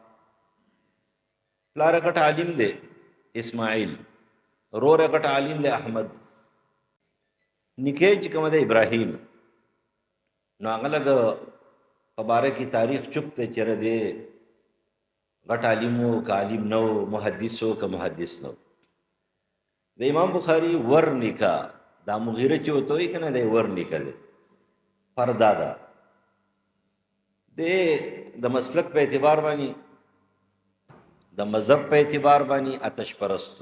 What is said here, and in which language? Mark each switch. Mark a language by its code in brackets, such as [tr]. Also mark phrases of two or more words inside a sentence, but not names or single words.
[ps] پلار یې غټ عالم دی اسماعیل، رور یې غټ عالم دی احمد، نیکه چې کومه دی ابراهیم. نو هغه لږ په باره کې تاریخ چوپ دی چېرې دی غټ عالم و که عالم نه و، محدث و که محدث نه و. د امام بخاري ور نیکه دا مغیره چې ورته وایي که نه دی ور نیکه دی پردادا دی د مسلک په اعتبار باندې د مذهب په اعتبار باندې آتش پرستو.